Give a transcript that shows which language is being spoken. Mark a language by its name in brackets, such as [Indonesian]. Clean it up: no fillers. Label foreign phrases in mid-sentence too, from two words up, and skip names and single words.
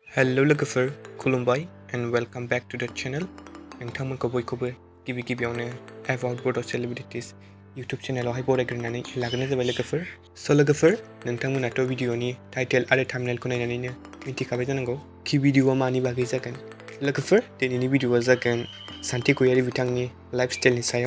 [Bodo] हेलो लोगोफोर खुलुमबाय [English] and welcome back to the channel [Bodo] नोंथांमोनखौ बयखौबो गिबियावनो [English] about Bodo celebrities YouTube [Bodo] चैनलावहाय बरायग्रोनानै लाग्रोनाय जाबाय लोगोफोर। स' लोगोफोर नोंथांमोनाथ' भिडिअनि टाइटेल आरो थाम्बनेलखौ नायनानैनो मिथिखाबाय जानांगौ कि भिडिअआ मानि बागै जागोन। लोगोफोर दिनैनि भिडिअआ जागोन सान्ति गयारी बिथांनि लाइफस्टाइलनि सायाव।